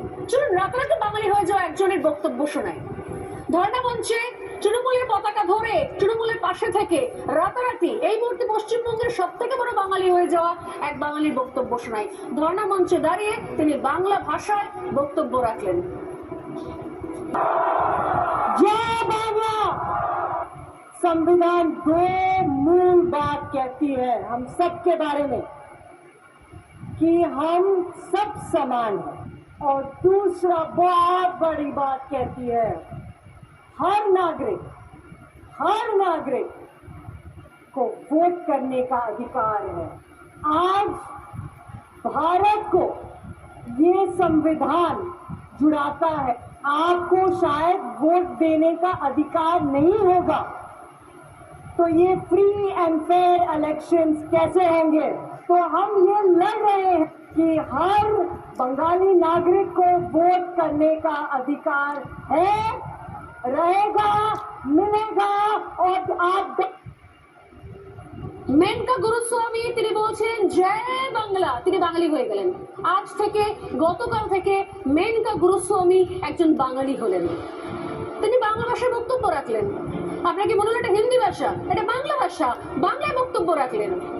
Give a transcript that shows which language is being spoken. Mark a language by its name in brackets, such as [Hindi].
[Bangla] চলুন রাতারাতি বাঙালি হয়ে যাওয়া একজনের বক্তব্য শোনায়। ধর্ণা মঞ্চে তৃণমূলের পতাকা ধরে তৃণমূলের পাশে থেকে রাতারাতি এই মুহূর্তে পশ্চিমবঙ্গের সব থেকে বড় বাঙালি হয়ে যাওয়া এক বাঙালির বক্তব্য শোনায়। ধর্ণা মঞ্চে দাঁড়িয়ে তিনি বাংলা ভাষায় বক্তব্য রাখলেন। [Hindi] जय बांग्ला। संविधान दो मूल बात कहती है हम सब के बारे में कि हम सब समान हैं, और दूसरा बहुत बड़ी बात कहती है हर नागरिक को वोट करने का अधिकार है। आज भारत को ये संविधान जुड़ाता है, आपको शायद वोट देने का अधिकार नहीं होगा, तो ये फ्री एंड फेयर इलेक्शंस कैसे होंगे। तो हम ये लड़ रहे हैं कि हर बंगाली नागरिक को वोट करने का अधिकार है, रहेगा, मिलेगा। और आप [Bangla] মেনকা গুরুস্বামী তিনি বলছেন জয় বাংলা, তিনি বাঙালি হয়ে গেলেন। আজ থেকে গতকাল থেকে মেনকা গুরুস্বামী একজন বাঙালি হলেন। তিনি বাংলা ভাষায় বক্তব্য রাখলেন। আপনাকে মনে হলো এটা হিন্দি ভাষা, এটা বাংলা ভাষা, বাংলায় বক্তব্য রাখলেন।